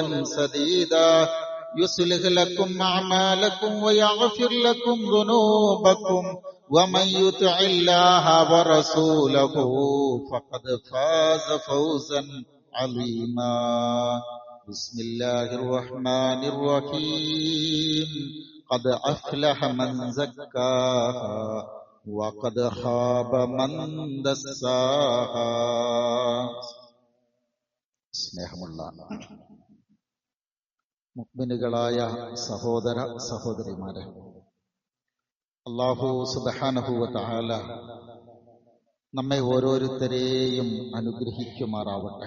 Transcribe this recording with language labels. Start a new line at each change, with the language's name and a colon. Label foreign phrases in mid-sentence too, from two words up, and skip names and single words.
Arabic: سديدا يصلح لكم أعمالكم ويغفر لكم ذنوبكم ومن يطع الله ورسوله فقد فاز فوزا عظيما بسم الله الرحمن الرحيم قد أفلح من زكاها وقد خاب من دساها.
Malayalam: സ്നേഹമുള്ള മുഅ്മിനുകളായ സഹോദര സഹോദരിമാരെ,
Arabic: الله سبحانه و تعالى
Malayalam: നമ്മെ ഓരോരുത്തരെയും അനുഗ്രഹിക്കുമാറാവട്ടെ.